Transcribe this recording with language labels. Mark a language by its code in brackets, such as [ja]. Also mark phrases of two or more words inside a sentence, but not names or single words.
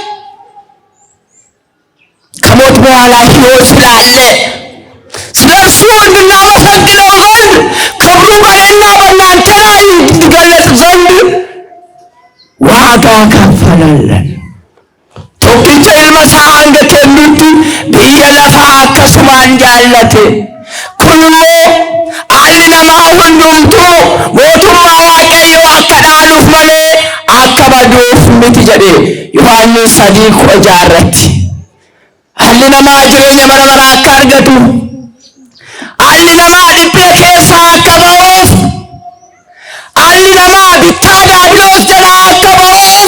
[am] ከሞት በኋላ ሕይወት ስላለ ስለሱ እንድናመሰግነው ዘንድ ክብሩ በእኔና በእናንተ ላይ እንዲገለጽ ዘንድ ዋጋ ከፈለልን [om] tokkicha ilma isaa hanga kennutti biyya lafaa akkasumaan jaallate kunimmoo haalli namaa hundumtuu mootummaa waaqayyoo akka dhaaluuf malee akka baduuf miti jedhe Yohaannis 3:6 haalli namaa jireenya bara baraa akka argatu haalli namaa dhiphina keessaa akka ba'uuf haalli namaa bittaa diiyaabiloos jalaa akka ba'uuf